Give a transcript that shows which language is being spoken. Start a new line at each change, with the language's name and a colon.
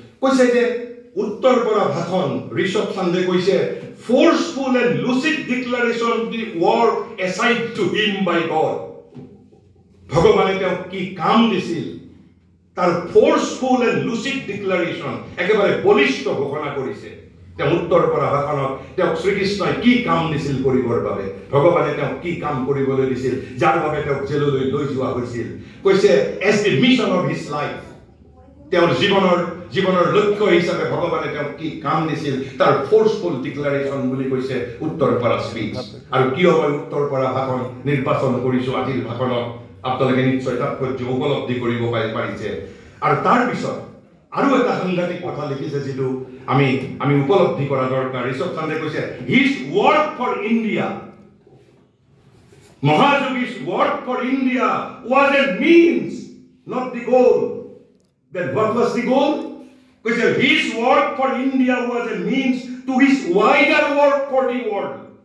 Assamese: কৈছে যে উত্তৰ পৰা ভাষণ ঋষভ চান্দে কৈছে
English: forceful and lucid declaration of the war assigned to him by God.
Assamese: ভগৱানে তেওঁক কি কাম দিছিল, তাৰ
English: forceful and lucid declaration
Assamese: একেবাৰে বলিষ্ঠ ঘোষণা কৰিছে। তেওঁ উত্তৰ পৰা ভাষণত তেওঁক শ্ৰীকৃষ্ণই কি কাম দিছিল কৰিবৰ বাবে, ভগৱানে তেওঁক কি কাম কৰিবলৈ দিছিল, যাৰ বাবে তেওঁক জেললৈ লৈ যোৱা হৈছিল। কৈছে
English: as the mission of his life,
Assamese: তেওঁৰ জীৱনৰ লক্ষ্য হিচাপে ভগৱানে তেওঁক কি কাম দিছিল তাৰ ফোর্সফুল ডিক্লাৰেশন বুলি কৈছে উত্তৰ পৰা স্পীচ। আৰু কিয় মই উত্তৰ পৰা ভাষণ নিৰ্বাচন কৰিছো আজিৰ ভাষণত, আপোনালোকে নিশ্চয় তাৎপৰ্য উপলব্ধি কৰিব পাৰিছে। আৰু তাৰ পিছত আৰু এটা সাংঘাতিক কথা লিখিছে যিটো আমি উপলব্ধি কৰা দৰকাৰ।
English: Rishabh Chande
Assamese: কৈছে
English: his work for India, Mahayogi's work for India was a means, not the goal. Then what was the goal? Because his work for India was a means to his wider work for the world.